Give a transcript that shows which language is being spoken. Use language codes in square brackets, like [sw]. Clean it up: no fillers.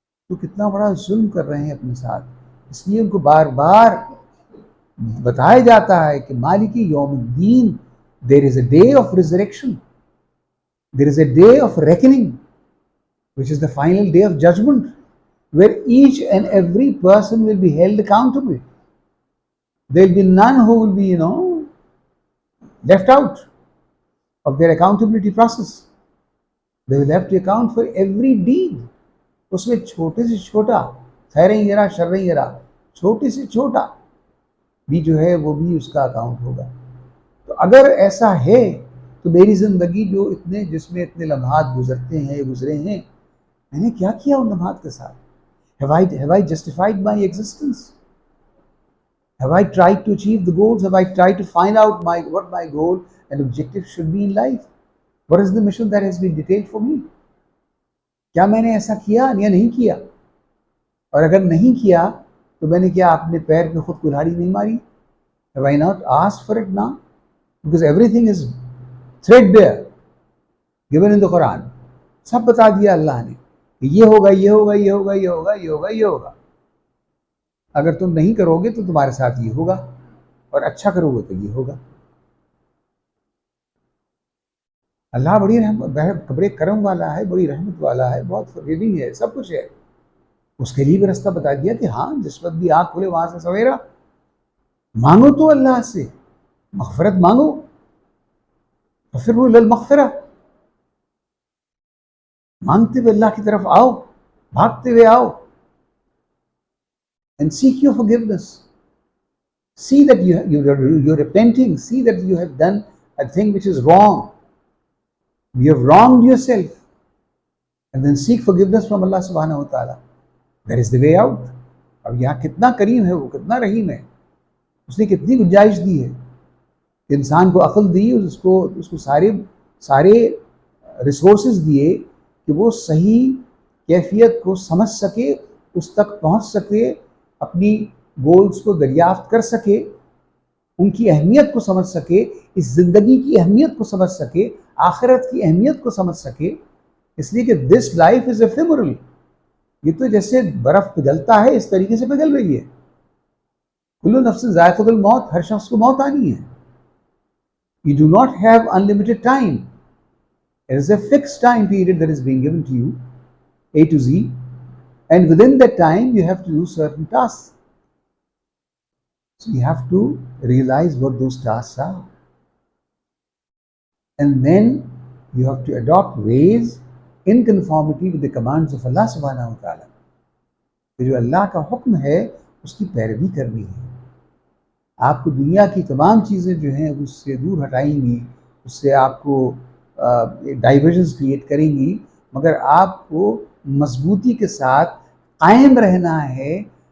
[ur] تو کتنا بڑا ظلم کر رہے ہیں اپنے ساتھ۔ اس لیے ان کو بار بار بتایا جاتا ہے کہ مالک یوم الدین، [en] there is a day of resurrection, there is a day of reckoning, which is the final day of judgment, where each and every person will be held accountable. There will be none who will be, left out of their accountability process. They will have to account for every deed. [ur] اس میں چھوٹے سے چھوٹا، خیر یرا شر یرا، چھوٹے سے چھوٹا بھی جو ہے وہ بھی اس کا اکاؤنٹ ہوگا۔ تو اگر ایسا ہے تو میری زندگی جس میں اتنے لمحات گزرے ہیں، میں نے کیا کیا ان لمحات کے ساتھ؟ [en] Have I justified my existence? Have I tried to achieve the goals? Have I tried to find out what my goal and objective should be in life? What is the mission that has been detailed for me? [ur] کیا میں نے ایسا کیا یا نہیں کیا؟ اور اگر نہیں کیا تو میں نے کیا اپنے پیر پہ خود کلہاڑی نہیں ماری؟ [en] Have I not asked for it now? Because everything is threadbare, given in the Quran. [ur] سب بتا دیا اللہ نے کہ یہ ہوگا، یہ ہوگا، یہ ہوگا، یہ ہوگا، یہ ہوگا، یہ ہوگا۔ اگر تم نہیں کرو گے تو تمہارے ساتھ یہ ہوگا، اور اچھا کرو گے تو یہ ہوگا۔ اللہ بڑے کرم والا ہے، بڑی رحمت والا ہے، بہت forgiving ہے، سب کچھ ہے۔ اس کے لیے بھی رستہ بتا دیا کہ ہاں جس وقت بھی آنکھ کھلے وہاں سے سویرا مانگو، تو اللہ سے مغفرت مانگو، [ar] ففروا الی المغفرہ، [ur] مانگتے ہوئے اللہ کی طرف آؤ، بھاگتے ہوئے آؤ، [en] and seek your forgiveness. See that you're repenting, see that you have done a thing which is wrong, you have wronged yourself, and then seek forgiveness from Allah subhanahu wa ta'ala. That is the way out. [ur] اب یہاں کتنا کریم ہے، وہ کتنا رحیم ہے، اس نے کتنی گنجائش دی ہے کہ انسان کو عقل دی، اس کو سارے ریسورسز دیے کہ وہ صحیح کیفیت کو سمجھ سکے، اس تک پہنچ سکے، اپنی گولز کو دریافت کر سکے، ان کی اہمیت کو سمجھ سکے، اس زندگی کی اہمیت کو سمجھ سکے، آخرت کی اہمیت کو سمجھ سکے، اس لیے کہ [en] This life is ephemeral. [ur] یہ تو جیسے برف پگھلتا ہے اس طریقے سے پگھل رہی ہے. [ar] کل نفس ذائقۃ الموت، [ur] ہر شخص کو موت آنی ہے. [en] You do not have unlimited time. There is a fixed time period that is being given to you, A to Z, and within that time you have to do certain tasks. So you have to realize what those tasks are. And then you have to adopt ways in conformity with the commands of Allah subhanahu wa ta'ala. [ur] کہ جو اللہ کا حکم ہے اس کی پیروی کرنی ہے. آپ کو دنیا کی تمام چیزیں جو ہیں اس سے دور ہٹائیں گی، اس سے آپ کو ڈائیورژنس کریٹ کریں گی، مگر آپ کو مضبوطی کے ساتھ قائم رہنا ہے.